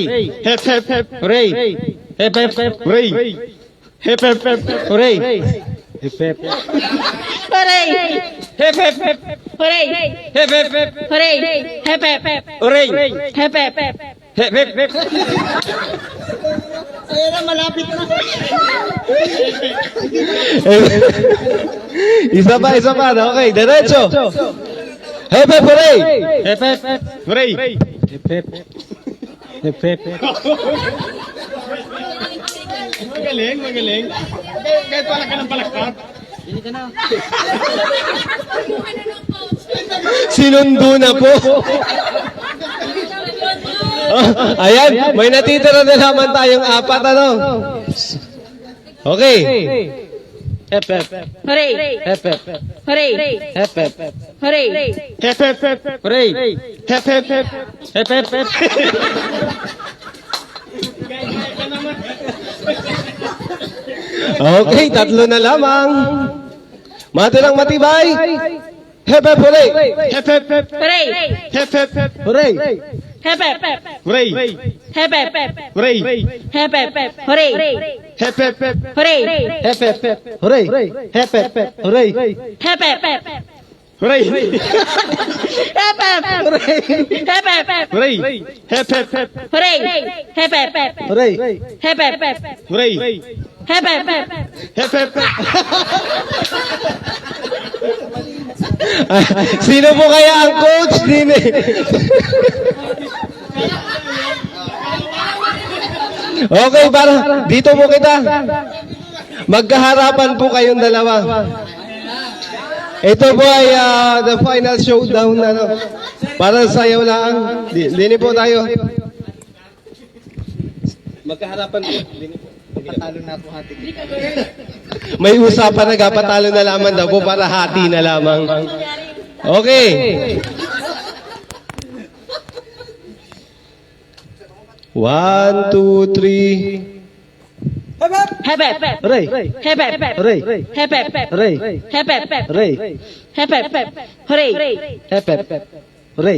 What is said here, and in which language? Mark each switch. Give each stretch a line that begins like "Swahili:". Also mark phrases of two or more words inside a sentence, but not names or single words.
English: Hep, hep, hep. Hooray! Hep, hep, hep. Hooray! Hep, hep, hep. Hooray! Hep, hep. Hooray! Hep, hep, hep. Hooray! Hep, hep, hep. Hooray! Hep, hep. Hooray! Hep, hep. Hep, hep, hep.
Filipino: Isa pa. Okay, diretso.
English: Hep, hep, hooray! Hep, hep, hep. Hooray! Hep, hep. Hep, hep.
Filipino: Magaling. Kahit pala ka ng palakpak. Sinundo na po. Ayan, may natitira na naman tayong apat, ano? Okay.
English: Hep, hep, hep. Hooray! Hep, hep, hep. Hooray! Hep, hep, hep. Hooray! Hep, hep, hep. Hooray! Hep, hep, hep. Hep, hep, hep.
Filipino: Okay, tatlo na lamang. Matirang matibay.
English: Hep, hep, hooray! Hep, hep, hep. Hooray! Hep, hep, hep. Hooray! Hep, hep. Hooray! Hep, hep. Hooray! Hep, hep. Hooray! Hep, hep, hep. Hooray! Hep, hep, hep. Hooray! Hep, hep, hep. Hooray! Hep, hep. Hooray! Hep, hep. Hep, hep. Hooray! Hep, hep, hep. Hooray! Hep, hep. Hooray! Hep, hep. Hooray! Hep, hep. Hep, hep, hep.
Filipino: Sino po kaya ang coach din eh? Okay, para dito po kita. Magkaharapan po kayong dalawa. Ito po ay
English: the final showdown.
Filipino: Ano, para sayaw lang. Dini po tayo. Magkaharapan po. Patalo na po hati. May usapan na patalo na lamang daw po para hati na lamang. Okay. 1, 2, 3.
English: Hep, hep. Hep hep hep. Hooray. Hep hep hep. Hooray. Hep hep hep. Hooray. Hep hep hep. Hooray. Hep hep hep. Hooray. Hep, hep. Hooray.